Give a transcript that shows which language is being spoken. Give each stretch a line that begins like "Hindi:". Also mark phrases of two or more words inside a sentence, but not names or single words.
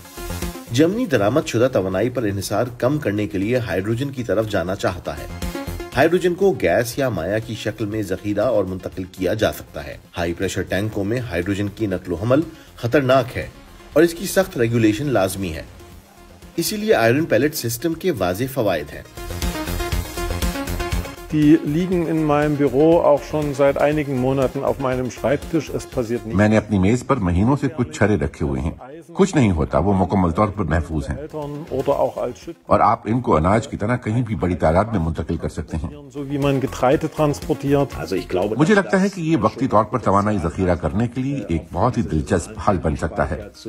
Urdu: جرمنی درآمد شدہ توانائی پر انحصار کم کرنے کے لیے ہائیڈروجن کی طرف جانا چاہتا ہے. ہائیڈروجن کو گیس یا مائع کی شکل میں ذخیرہ اور منتقل کیا جا سکتا ہے.
English: high pressure
Urdu: ٹینکوں میں ہائیڈروجن کی نقل و حمل خطرناک ہے اور اس کی سخت ریگولیشن لازمی ہے. इसीलिए
English: iron pellet system
Urdu: کے واضح فوائد ہیں.
German: Die liegen in meinem Büro auch schon seit einigen Monaten auf meinem Schreibtisch. Es passiert nichts.
Urdu: میں نے اپنی میز پر مہینوں سے کچھ چھرے رکھے ہوئے ہیں۔ کچھ نہیں ہوتا، وہ مکمل طور پر محفوظ ہیں. اور آپ ان کو اناج کی طرح کہیں بھی بڑی تعداد میں منتقل کر سکتے ہیں. مجھے لگتا ہے کہ یہ وقتی طور پر توانائی ذخیرہ کرنے کے لیے ایک بہت ہی دلچسپ حل بن سکتا ہے.